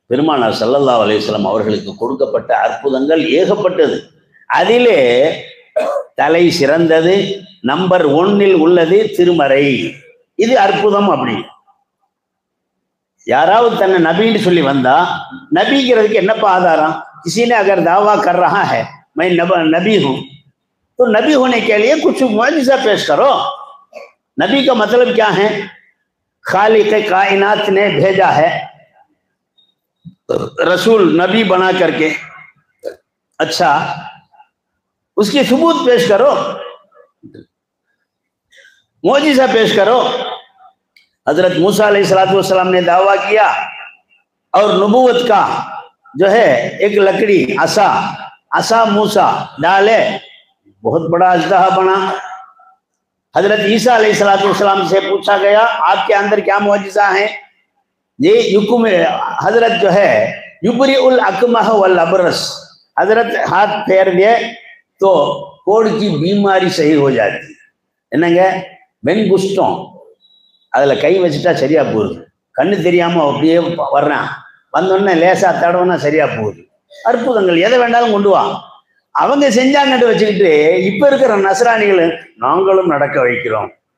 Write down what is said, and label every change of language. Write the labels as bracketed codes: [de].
[ta] பெருமானார் ஸல்லல்லாஹு அலைஹி வஸல்லம் அவர்களுக்கு கொடுக்கப்பட்ட அற்புதங்கள் ஏகப்பட்டது. அதிலே தலை சிறந்தது நம்பர் 1 உள்ளது திருமறை. இது அற்புதம். அப்படி யாராவது தன்னை நபின்னு சொல்லி வந்தா, நபிங்கிறதுக்கு என்னப்பா ஆதாரம்? [hi] किसी ने अगर दावा कर रहा है मैं नबी हूं तो नबी होने के लिए कुछ मुआजिज़ा पेश करो. नबी का मतलब क्या है? खालिक कायनात ने भेजा है रसूल नबी बना करके, अच्छा उसकी सबूत पेश करो, मुआजिज़ा पेश करो. हजरत मूसा अलैहिस्सलातु वस्सलाम ने दावा किया और नबूवत का जो है एक लकड़ी असा मूसा डाले, बहुत बड़ा अजदहा बना. हजरत ईसा अलैहिस्सलातु वस्सलाम से पूछा गया आपके अंदर क्या मुआजिज़ा है? ये युकुम हजरत जो है युबरिउल अकमह वल अबरस, हजरत हाथ फेर दिए तो कोढ़ की बीमारी सही हो जाती. [ta] என்னங்க வெண் குஷ்டம், அதில் கை வச்சுட்டா சரியா போகுது. கண்ணு தெரியாம அப்படியே வர்றான், வந்தோடனே லேசா தடவைனா சரியா போகுது. அற்புதங்கள் எதை வேண்டாலும் கொண்டு வா. அவங்க செஞ்சாங்கன்னு வச்சுக்கிட்டு இப்ப இருக்கிற நஸ்ரானிகள் நாங்களும் நடக்க வைக்கிறோம்.